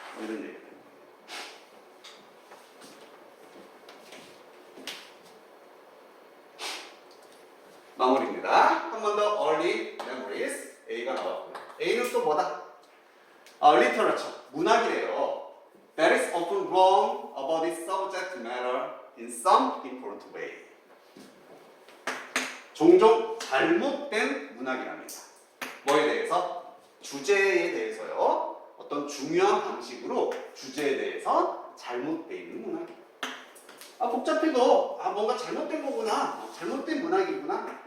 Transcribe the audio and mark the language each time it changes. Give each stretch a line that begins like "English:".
Korean: 이런 얘기입니다. 마무리입니다. 한 번 더
English: early memories
Korean: A가 나왔고요. A는 또 뭐다? literature, 문학이래요.
English: That is often wrong about its subject matter in some important way.
Korean: 종종 잘못된 문학이랍니다. 뭐에 대해서? 주제에 대해서요. 어떤 중요한 방식으로 주제에 대해서 잘못되어 있는 문학이에요. 복잡해도 뭔가 잘못된 거구나. 잘못된 문학이구나.